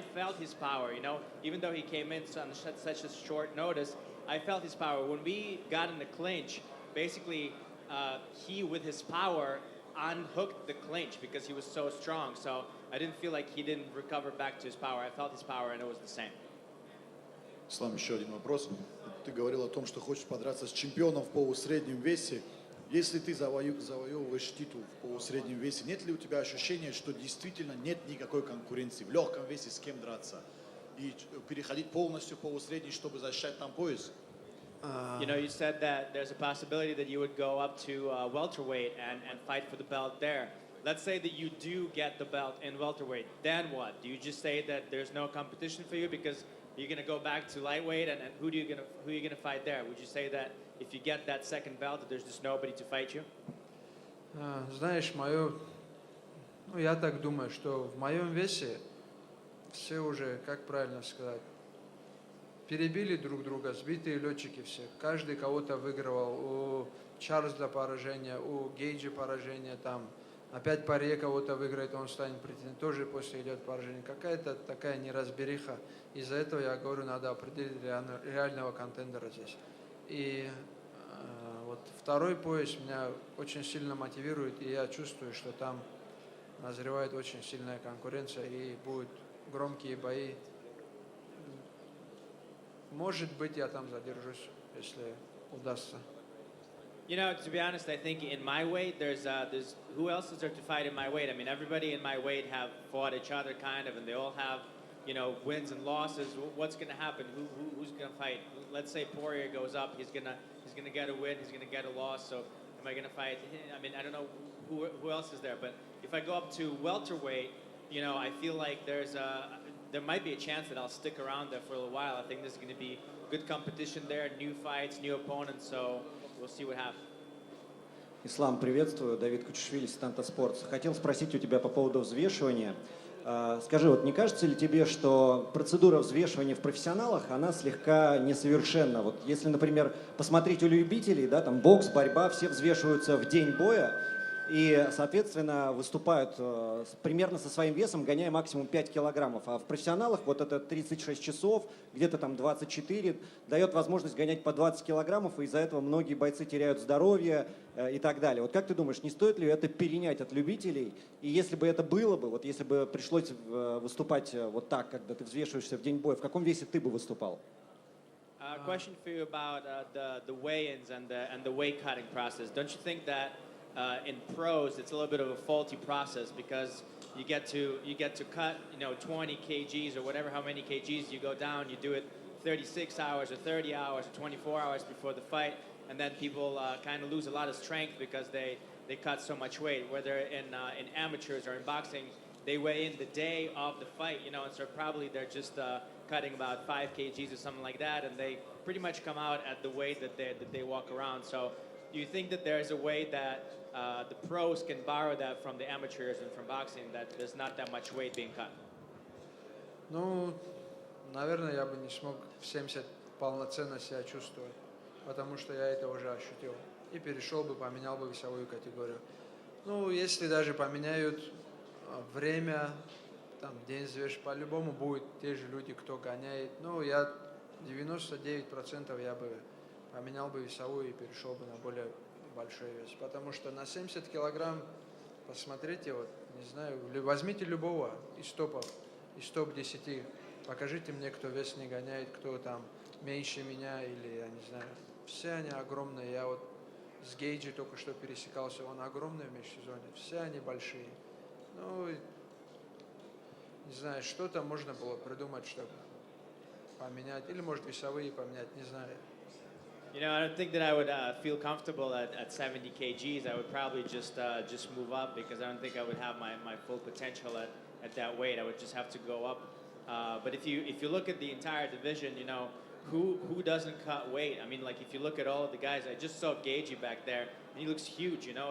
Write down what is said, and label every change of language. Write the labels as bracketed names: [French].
[English] I felt his power, you know, even though he came in on such a short notice, I felt his power. When we got in the clinch, basically he, with his power, unhooked the clinch because he was so strong. So I didn't feel like he didn't recover back to his power. I felt his power and it was the same. [Russian] Ислам, еще один вопрос. Ты говорил о том, что хочешь подраться с чемпионом в полусреднем весе. Если ты завоевываешь титул в полусреднем весе, нет ли у тебя ощущения, что действительно нет никакой конкуренции в легком весе с кем драться? И переходить полностью в полусредний, чтобы защищать там пояс? You know, you said that there's a possibility that you would go up to welterweight and fight for the belt there. Let's say that you do get the belt in welterweight. Then what? Do you just say that there's no competition for you because you're going to go back to lightweight, and who are you going to fight there? Would you say that if you get that second belt, that there's just nobody to fight you? Знаешь, я так думаю, что в моем весе все уже, как правильно сказать, перебили друг друга, сбитые летчики все. Каждый кого-то выигрывал. У Чарльза поражение, у Гейджа поражение там. Опять Паре кого-то выиграет, он станет претендентом. Тоже после идет поражение. Какая-то такая неразбериха. Из-за этого я говорю, надо определить реального контендера здесь. И вот второй пояс меня очень сильно мотивирует, и я чувствую, что там назревает очень сильная конкуренция, и будут громкие бои. Может быть, я там задержусь, если удастся. [English] You know, to be honest, I think in my weight, there's who else is there to fight in my weight? I mean, everybody in my weight have fought each other kind of, and they all have, you know, wins and losses. What's going to happen? Who's going to fight? Let's say Poirier goes up, he's gonna get a win, he's gonna get a loss. So am I going to fight him? I mean, I don't know who else is there, but if I go up to welterweight, you know, I feel like there might be a chance that I'll stick around there for a little while. I think there's going to be good competition there, new fights, new opponents, so we'll see what happens. [Russian] Ислам, приветствую. Давид Кучишвили, Станта Спортс. Хотел спросить у тебя по поводу взвешивания. Скажи, вот не кажется ли тебе, что процедура взвешивания в профессионалах, она слегка несовершенна? Вот если, например, посмотреть у любителей, да, там бокс, борьба, все взвешиваются в день боя и, соответственно, выступают примерно со своим весом, гоняя максимум 5 килограммов. А в профессионалах вот это 36 часов, где-то там 24, дает возможность гонять по 20 килограммов, и из-за этого многие бойцы теряют здоровье и так далее. Вот как ты думаешь, не стоит ли это перенять от любителей? И если бы это было бы, вот если бы пришлось выступать вот так, когда ты взвешиваешься в день боя, в каком весе ты бы выступал? [English] Question for you about the weigh-ins and the weight cutting process. Don't you think that in pros it's a little bit of a faulty process because you get to cut 20 kgs or whatever how many kgs you go down, you do it 36 hours or 30 hours or 24 hours before the fight, and then people kind of lose a lot of strength because they cut so much weight. Whether in amateurs or in boxing, they weigh in the day of the fight, and so probably they're just cutting about 5 kgs or something like that, and they pretty much come out at the weight that they walk around. So do you think that there's a way that the pros can borrow that from the amateurs and from boxing, that there's not that much weight being cut? [Russian] Ну, наверное, я бы не смог в 70 полноценно себя чувствовать, потому что я это уже ощутил. И перешел бы, поменял бы весовую категорию. Ну, если даже поменяют время, там, день взвешивания, по-любому будут те же люди, кто гоняет. Ну, я 99% я бы поменял бы весовую и перешел бы на более большой вес. Потому что на 70 килограмм, посмотрите, вот, не знаю, возьмите любого из топов, из топ-10, покажите мне, кто вес не гоняет, кто там меньше меня или, я не знаю. Все они огромные. Я вот с Гейджи только что пересекался, он огромный в межсезонье. Все они большие. Ну, не знаю, что-то можно было придумать, чтобы поменять. Или, может, весовые поменять, не знаю. [English] You know, I don't think that I would feel comfortable at 70 kgs. I would probably just move up because I don't think I would have my full potential at that weight. I would just have to go up. But if you look at the entire division, who doesn't cut weight? I mean, like if you look at all of the guys, I just saw Gagey back there, and he looks huge.